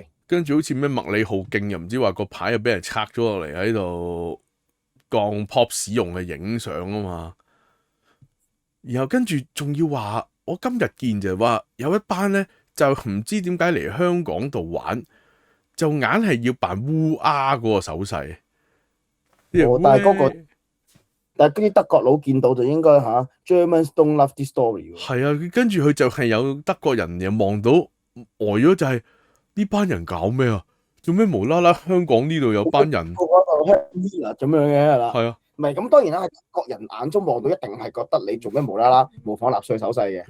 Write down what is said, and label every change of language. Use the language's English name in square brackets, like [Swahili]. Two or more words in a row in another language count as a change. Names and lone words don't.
[Cantonese] 跟住好似咩麥理浩徑又唔知話個牌又俾人拆咗落嚟喺度降 pop 使用嘅影相啊嘛，然後跟住仲要話我今日見就話有一班咧就唔知點解嚟香港度玩，就硬係要扮烏鴉嗰個手勢。但係但係嗰啲德國佬見到就應該 [English] Germans don't love this story。 [Cantonese] 係啊，跟住佢就係有德國人又望到呆咗，就係呢班人搞咩啊？做咩無啦啦香港呢度有班人嗰度香煙啊咁樣嘅係啦。係啊，唔係咁當然啦，喺國人眼中望到一定係覺得你做咩無啦啦模仿納粹手勢嘅。